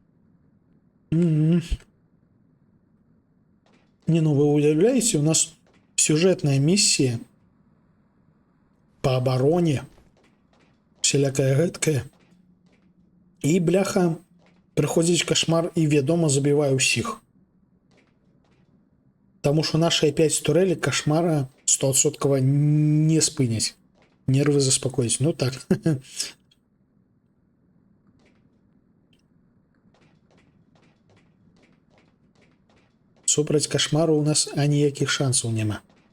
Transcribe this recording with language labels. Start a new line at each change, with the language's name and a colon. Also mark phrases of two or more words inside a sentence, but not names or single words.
Russian: Не, ну вы уявляеце, у нас сюжетная миссия по обороне, всякое гэткае.
Belarusian: І бляха прыходзіць кашмар і вядома забівае ўсіх. Таму што нашыя 5 турэлек кашмара 100% не спыняць. Нервы заспакоіць. Ну так. Супраць кашмару у нас аніякіх шансаў няма.